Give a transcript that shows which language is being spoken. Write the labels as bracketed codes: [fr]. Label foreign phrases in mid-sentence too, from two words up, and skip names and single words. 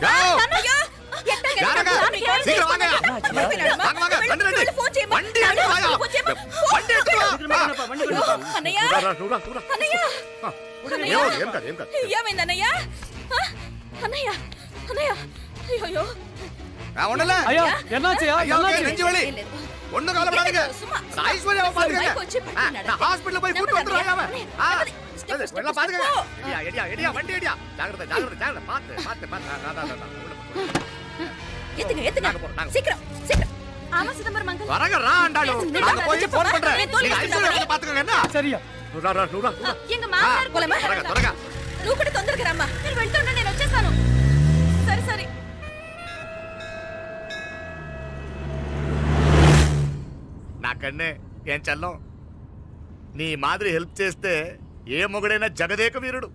[te] అయ్యో ఏమైందన్నయ్య? అన్నయ్య అన్నయ్య అయ్యో [ta] ஐயோ என்னாச்சு நெஞ்சுவலி ஒண்ணு கவலைப்படாதீங்க. ஐஸ்வர்யா பாத்துக்கங்க. நான் ஹாஸ்பிடல்ல போய் கூட்டி வந்துறேன். எல்லாம் பாத்துக்கங்க. எடியா வண்டி எடியா. ஜாகிரதை ஜாகிரதை பாத்து எத்துங்க சீக்கிரம் சீக்கிரம். ஆமா சிதம்பரம் மங்கல் வரங்க ரா ஆண்டாளு. நான் போய் ஃபோன் பண்றேன். நீங்க ஐஸ்வர்யா பாத்துக்கங்க. என்ன சரியா? நூரா எங்க மாமனார் போலமா [te] త్వరగా నువ్వు కూడా తొందరగా రమ్మా. నేను వెళ్తున్నా, నేను వచ్చేస్తాను. సరే సరే. నాకన్నే ఏం చల్లం. నీ మాదిరి హెల్ప్ చేస్తే ఏ మొగుడైనా జగదేక వీరుడు.